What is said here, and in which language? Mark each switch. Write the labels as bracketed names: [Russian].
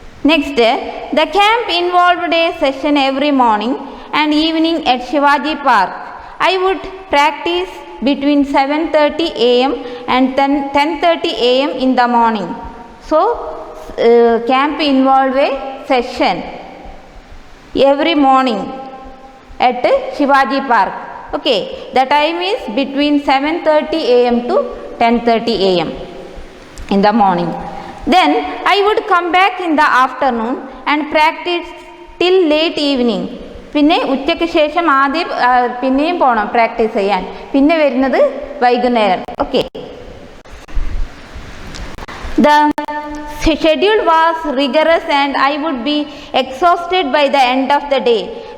[English] Next, the camp involved a session every morning and evening at Shivaji park. I would practise between 7:30 a.m. and 10:30 a.m. in the morning. So camp involved a session every morning at Shivaji Park. Okay, the time is between 7:30 a.m. to 10:30 a.m. in the morning. Then I would come back in the afternoon and practice till late evening. [Malayalam] പിന്നെ ഉച്ചയ്ക്ക് ശേഷം ആദ്യം പിന്നെയും പോകണം practice ചെയ്യാൻ, പിന്നെ വരുന്നത് വൈകുന്നേരം. Okay. [English] The schedule was rigorous and I would be exhausted by the end of the day.